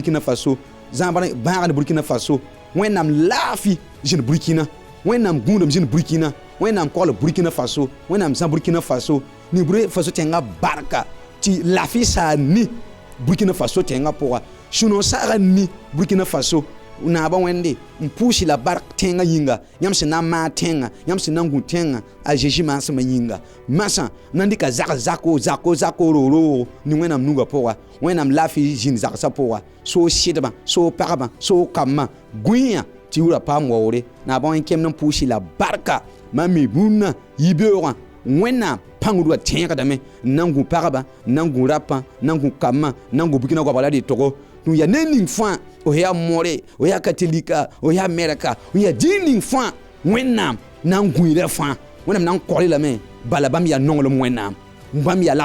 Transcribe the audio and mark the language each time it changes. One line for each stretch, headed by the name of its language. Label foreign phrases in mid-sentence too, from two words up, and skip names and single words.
Mossi: Burkina Faso zãag bãaga ne Burkina Faso wẽnnaam laafɩ zĩn Burkina wẽnnaam gũudum zĩn Burkina wẽnnaam kogl Burkina Faso wẽnnaam zã Burkina Faso ne Burkina Faso tẽngã barka tɩ laafɩ saa ni Burkina Faso tẽngã pʋga sũ-no saagã ni Burkina Faso naaba wẽnde n pʋʋsy la bark tẽngã yĩnga yãmb sẽn na n maan tẽngã yãmb sẽn na n gũ tẽngã a Zeezi maasmã yĩnga masã na n dɩka zako roog ne wẽnnaam nugã pʋga wẽnnaam laafɩ zĩn zagsã pʋga soo sɩdbã soo pagbã soo kambã gũyã tɩ yʋʋra paam waoore naaba wẽn kẽmd n pʋʋsy la barka mam mi bũmba yi-beoogã wẽnnaam pãngdwã tẽegdame n na n gũ pagbã n na n gũ rapã n na n gũ kambã n na n gũ Burkina goabga la dɩ-togo tɩ ya ne ning fãa o yaa more o yaa katolika o yaa Amerika o yaa dĩin ning fãa wẽnnaam na n gũira fãa wẽnnaam na n kogl lame bala bãmb yaa nonglem wẽnnaam bãmb yaa